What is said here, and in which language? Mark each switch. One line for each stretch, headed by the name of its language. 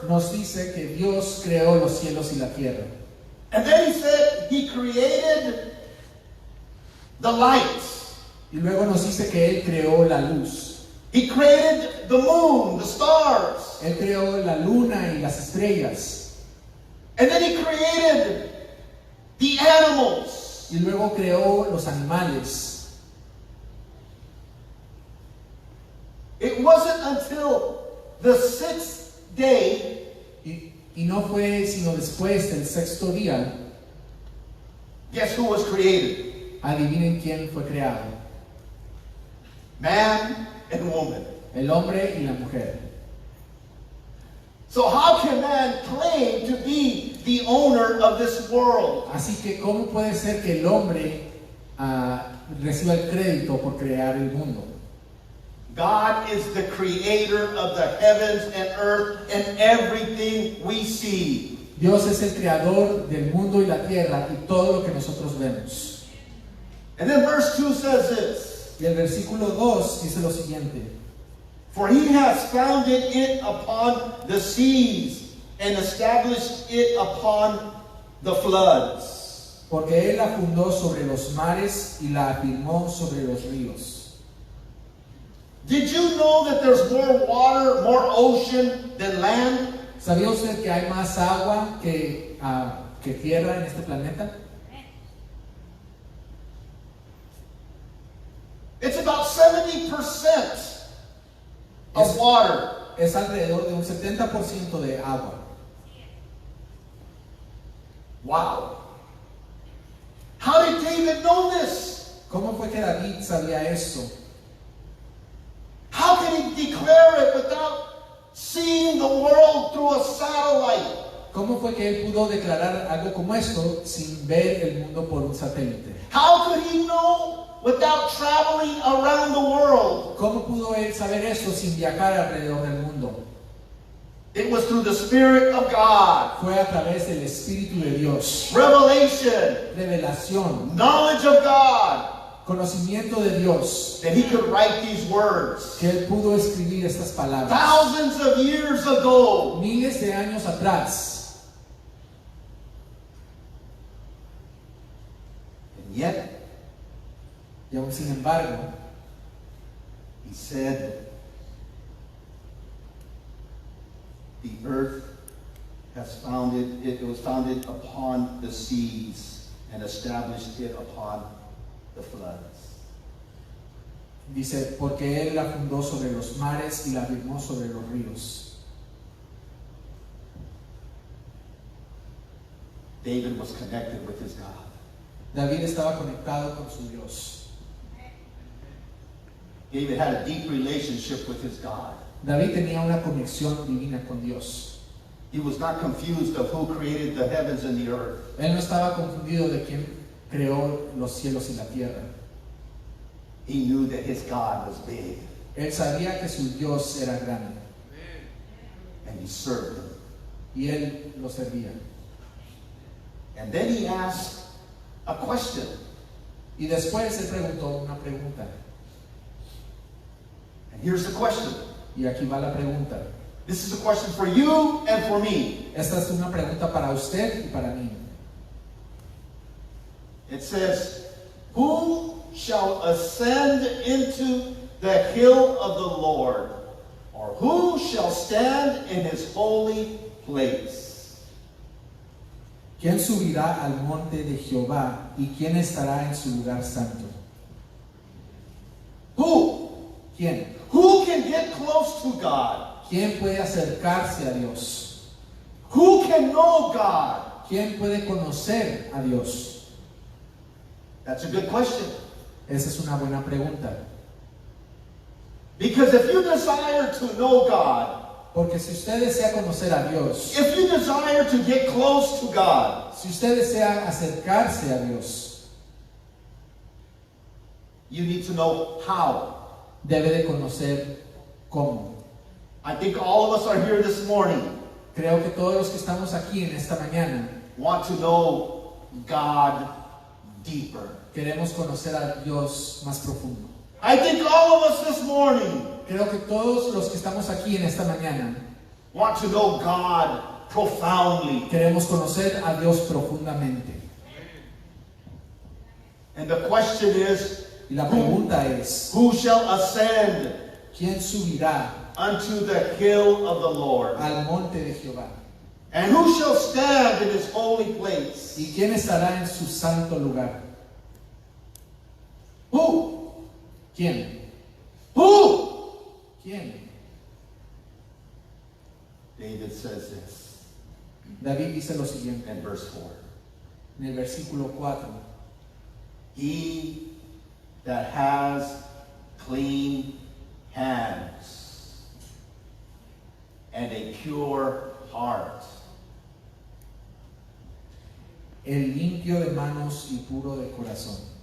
Spanish: nos dice que Dios creó los cielos y la tierra.
English: And then he said he created the lights.
Spanish: Y luego nos dice que Él creó la luz.
English: He created the moon, the stars.
Spanish: Él creó la luna y las estrellas.
English: And then he created the animals.
Spanish: Y luego creó los animales.
English: It wasn't until the sixth day
Spanish: Y no fue sino después del sexto día.
English: Guess who was created?
Spanish: Adivinen quién fue creado.
English: Man and woman.
Spanish: El hombre y la mujer.
English: So how can man claim to be the owner of this world?
Spanish: Así que ¿cómo puede ser que el hombre reciba el crédito por crear el mundo?
English: God is the creator of the heavens and earth and everything we see.
Spanish: Dios es el creador del mundo y la tierra y todo lo que nosotros vemos.
English: And then verse 2 says this.
Spanish: Y el versículo 2 dice lo siguiente.
English: For he has founded it upon the seas and established it upon the floods.
Spanish: Porque Él la fundó sobre los mares y la afirmó sobre los ríos.
English: Did you know that there's more water, more ocean than land?
Spanish: ¿Sabía usted que hay más agua que tierra en este planeta?
English: It's about 70% of water.
Spanish: Es alrededor de un 70% de agua.
English: Wow. How did David know this?
Spanish: ¿Cómo fue que David sabía eso?
English: How can he declare it without seeing the world through a satellite?
Spanish: ¿Cómo fue que él pudo declarar algo como esto sin ver el mundo por un satélite?
English: How could he know without traveling around the world?
Spanish: ¿Cómo pudo él saber eso sin viajar alrededor del mundo?
English: It was through the Spirit of God.
Spanish: Fue a través del Espíritu de Dios.
English: Revelation.
Spanish: Revelación.
English: Knowledge of God.
Spanish: Conocimiento de Dios.
English: That he could write these words.
Spanish: Que él pudo escribir estas palabras.
English: Thousands of years ago.
Spanish: Miles de años atrás.
English: And yet,
Spanish: y aún sin embargo,
English: he said, the earth has founded, it was founded upon the seas and established it upon the floods.
Spanish: Dice, porque él la fundó sobre los mares y la afirmó sobre los ríos.
English: David was connected with his God.
Spanish: David estaba conectado con su Dios.
English: David had a deep relationship with his God.
Spanish: David tenía una conexión divina con Dios.
English: He was not confused of who created the heavens and the earth.
Spanish: Él no estaba confundido de quién creó los cielos y la tierra.
English: He knew that his God was big.
Spanish: Él sabía que su Dios era grande.
English: And he served him.
Spanish: Y él lo servía.
English: And then he asked a question.
Spanish: Y después él preguntó una pregunta.
English: And here's the question.
Spanish: Y aquí va la pregunta.
English: This is a question for you and for me.
Spanish: Esta es una pregunta para usted y para mí.
English: It says, who shall ascend into the hill of the Lord? Or who shall stand in his holy place?
Spanish: ¿Quién subirá al monte de Jehová y quién estará en su lugar santo?
English: Who?
Spanish: ¿Quién?
English: Who can get close to God?
Spanish: ¿Quién puede acercarse a Dios?
English: Who can know God?
Spanish: ¿Quién puede conocer a Dios?
English: That's a good question.
Spanish: Esa es una buena pregunta.
English: Because if you desire to know God,
Spanish: Porque si usted desea conocer a Dios,
English: if you desire to get close to God,
Spanish: si usted desea acercarse a Dios,
English: you need to know how.
Spanish: debe de conocer cómo.
English: I think all of us are here this morning
Spanish: Creo que todos los que estamos aquí en esta mañana
English: want to know God deeper.
Spanish: queremos conocer a Dios más profundo.
English: I think all of us this morning
Spanish: Creo que todos los que estamos aquí en esta mañana
English: want to know God profoundly.
Spanish: queremos conocer a Dios profundamente.
English: And the question is,
Spanish: Y la pregunta es,
English: who shall ascend
Spanish: ¿quién subirá
English: unto the hill of the Lord?
Spanish: al monte de Jehová?
English: And who shall stand in his holy place?
Spanish: ¿Y quién estará en su santo lugar?
English: Who?
Spanish: ¿Quién?
English: Who?
Spanish: ¿Quién?
English: David says this
Spanish: David dice lo siguiente
English: in verse 4.
Spanish: en el versículo 4.
English: He that has clean hands and a pure heart.
Spanish: El limpio de manos y puro de corazón.